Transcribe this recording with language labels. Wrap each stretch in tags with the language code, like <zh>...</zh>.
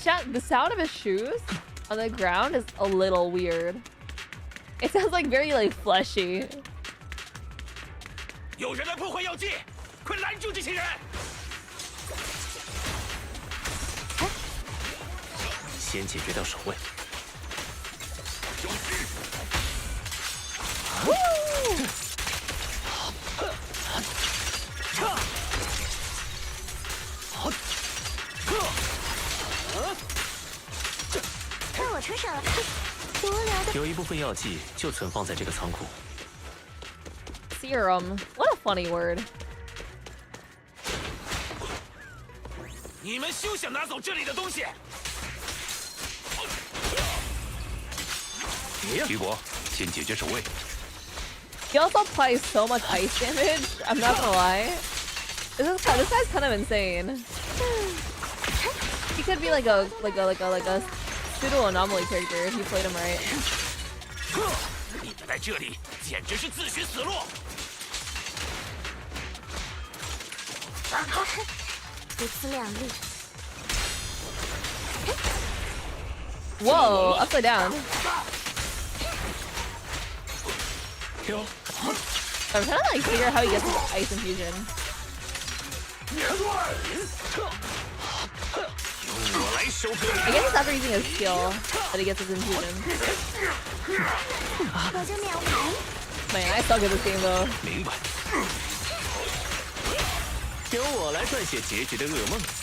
<en>The sound of his shoes on the ground is a little weird. It sounds like very like fleshy.</en> <zh>有人来破坏药剂，快拦住这些人！先解决掉守卫。看我出手了，无聊的。有一部分药剂就存放在这个仓库。</zh> <en>Serum. What a funny word.</en> <zh>你们休想拿走这里的东西！雨果，先解决守卫。</zh> <en>He also applies so much ice damage. I'm not gonna lie. This guy's kind of insane. He could be like a pseudo anomaly character if you played him right.</en> <zh>你们在这里简直是自寻死路！如此两立。</zh> <en>Whoa! Upside down. I'm trying to like figure out how he gets his ice infusion. I guess it's after using his skill that he gets his infusion. Man, I suck at this game though.</en> <zh>明白。由我来撰写结局的噩梦。</zh>